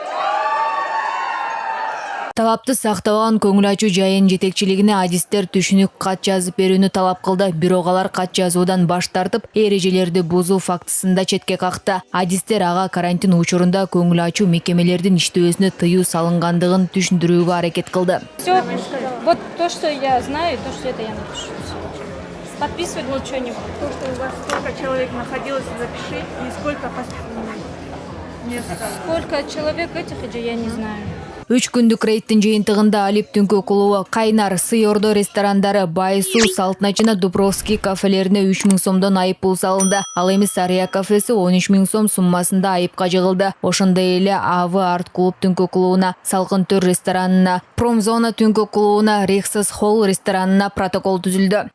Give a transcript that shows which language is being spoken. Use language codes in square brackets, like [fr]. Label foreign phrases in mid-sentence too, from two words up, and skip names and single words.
[ky] Талапты сактабаган көңүл ачуу жайын жетекчилигине адистер түшүнүк кат жазып берүүнү талап кылды. Бирок алар кат жазуудан баш тартып, эрежелерди бузуу фактысында четке какты. Адистер ага карантин учурунда көңүл ачуу мекемелердин иштөөсүнө тыюу салынгандыгын түшүндүрүүгө аракет кылды. [ru] Всё, вот то, что я знаю, то, что это я напишу. Подписывать ничего не буду. То, что у вас сколько человек находилось, запиши, и сколько мест. Сколько человек этих, я не знаю. [ky] 3 күндүк рейдтин жыйынтыгында Алип түнкү клубу, Кайнар, Сый Ордо ресторандары, Байсу, Салтна жана Дубровский кафелерине 3000 сомдон айып пул салынды. Ал эми Сария кафеси 13000 сом суммасында айыпка жыгылды. Ошондой эле АВ арт клуб түнкү клубуна, Салкын Төр ресторанына, Промзона түнкү клубуна, Рексас Холл ресторанына протокол түзүлдү.